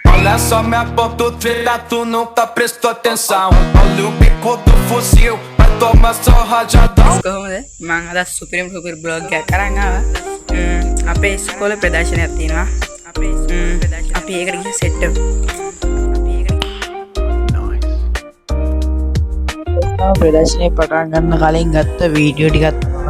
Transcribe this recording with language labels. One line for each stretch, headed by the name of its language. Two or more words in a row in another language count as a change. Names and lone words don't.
Portuguese: Ela só me aponta o treta, tu nunca prestou atenção. Olha o bico do fuzil, vai tomar só rajadão.
Sinhala: කොහොමද මම අද සුපිරිම සුපිරි බ්ලොග් එකක් අරන් ආවා. අපේ ඉස්කෝලේ ප්‍රදර්ශනයක් තියෙනවා. අපි ඒකට ගිහින් සෙට් වෙමු. ප්‍රදර්ශනය පටන් ගන්න කලින් ගත්ත වීඩියෝ ටිකක් තමයි.